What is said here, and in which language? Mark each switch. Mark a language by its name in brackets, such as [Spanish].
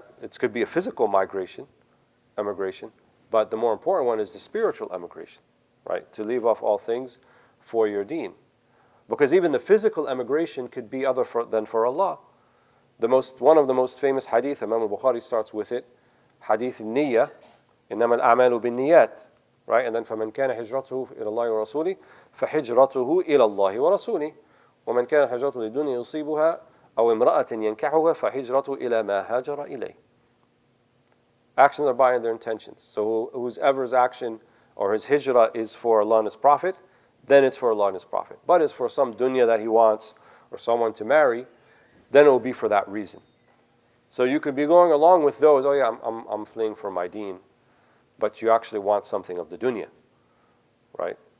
[English] That it could be a physical emigration, but the more important one is the spiritual emigration, right? To leave off all things for your deen. Because even the physical emigration could be other than for Allah. One of the most famous hadith, Imam al-Bukhari starts with it, hadith niyya, [Arabic] إنما الأعمال بالنيات, [English] right? [Arabic] And then فمن كان هجرته إلى الله ورسوله فهجرته إلى الله ورسوله ومن كان هجرته للدنيا يصيبها أو امرأة ينكحها فهجرته إلى ما هاجر إليه. [English] Actions are by their intentions. So whoever's action or his hijrah is for Allah and His Prophet, then it's for Allah and His Prophet. But it's for some dunya that he wants or someone to marry, then it will be for that reason. So you could be going along with those, oh yeah, I'm fleeing for my deen, but you actually want something of the dunya, right?